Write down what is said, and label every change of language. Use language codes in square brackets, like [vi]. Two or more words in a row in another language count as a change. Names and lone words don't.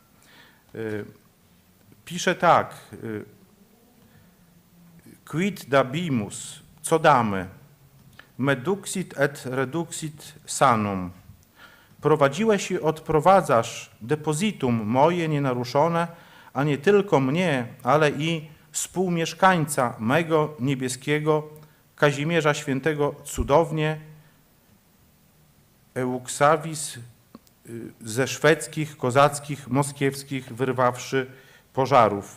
[pl] Pisze tak: [la] quid dabimus, [pl] co damy, [la] meduxit et reduxit sanum. [pl] Prowadziłeś i odprowadzasz depozytum moje nienaruszone, a nie tylko mnie, ale i współmieszkańca mego niebieskiego, Kazimierza Świętego cudownie, Euxavis ze szwedzkich, kozackich, moskiewskich, wyrwawszy pożarów.